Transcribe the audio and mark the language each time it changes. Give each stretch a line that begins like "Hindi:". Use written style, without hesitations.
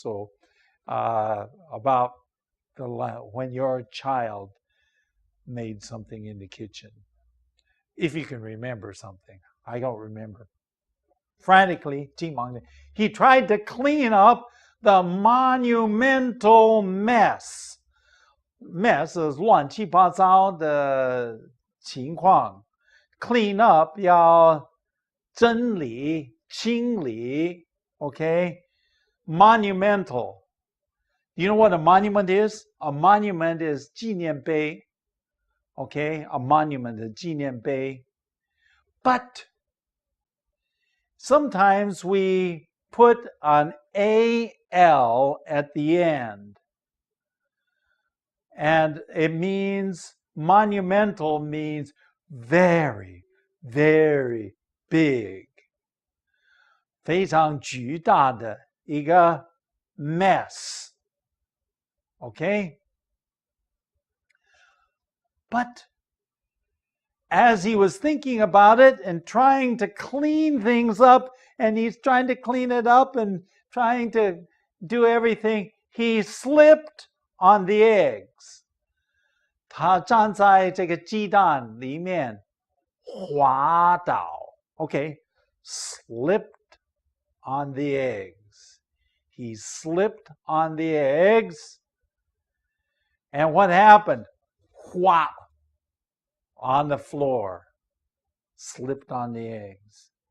English: So about when your child made something in the kitchen. If you can remember something. I don't remember. Frantically,
Chinese: 急忙的,
English: he tried to clean up the monumental mess. Mess is
Chinese: 乱七八糟的情况.
English: Clean up
Chinese: 要整理, 清理,
English: okay? Monumental. You know what a monument is? A monument is
Chinese: 纪念碑.
English: Okay? A monument is
Chinese: 纪念碑.
English: But sometimes we put an AL at the end. And it means, monumental means very, very big.
Chinese: 非常巨大的一个 mess.
English: Okay? But as he was thinking about it and trying to clean things up, and he's trying to clean it up and trying to do everything, he slipped on the eggs.
Chinese: 他站在这个鸡蛋里面滑倒.
English: Okay, slipped on the eggs. He slipped on the eggs. And what happened? Whop! On the floor. Slipped on the eggs.